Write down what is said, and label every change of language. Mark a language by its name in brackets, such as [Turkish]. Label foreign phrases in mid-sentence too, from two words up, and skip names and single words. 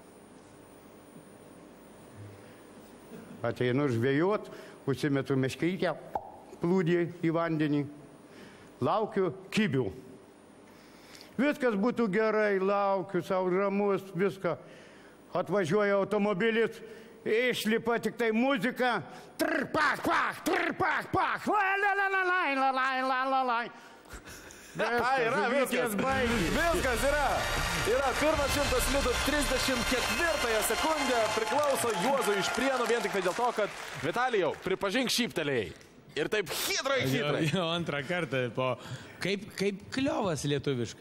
[Lithuanian] Ateinu žvejot, užsimetu meškrytę, plūdį į vandenį. Laukiu kibių. Viskas būtų gerai, laukiu, savo ramus, viską. Atvažiuoja automobilis, išlipa tik tai muzika. Trpach, pach, trpach, pach, la-la-la-la-lai, la-lai. Viskas yra. Yra pirmas 100 litų 34 sekundę priklauso Juozui iš Prienų vien tik tai dėl to, kad Vitalijau, pripažink šyptelėjai. Ir taip hidrai. Jo, antrą kartą po... Kaip kliovas lietuviškai?